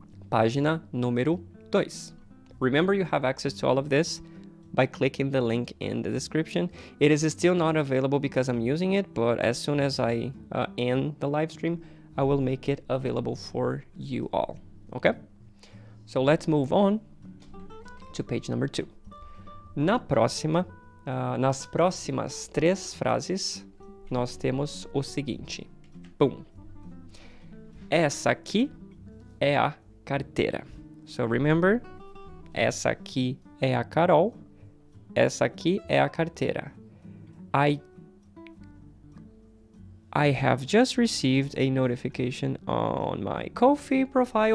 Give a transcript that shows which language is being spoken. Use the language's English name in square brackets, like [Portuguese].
[Portuguese] Página número 2. [English] Remember, you have access to all of this by clicking the link in the description. It is still not available because I'm using it, but as soon as I end the live stream, I will make it available for you all. Okay? So let's move on to page number 2. [Portuguese] Nas próximas 3 frases, nós temos o seguinte. Boom. Essa aqui é a carteira. [English] So remember, [Portuguese] essa aqui é a Carol. Essa aqui é a carteira. [English] I have just received a notification on my Ko-fi profile.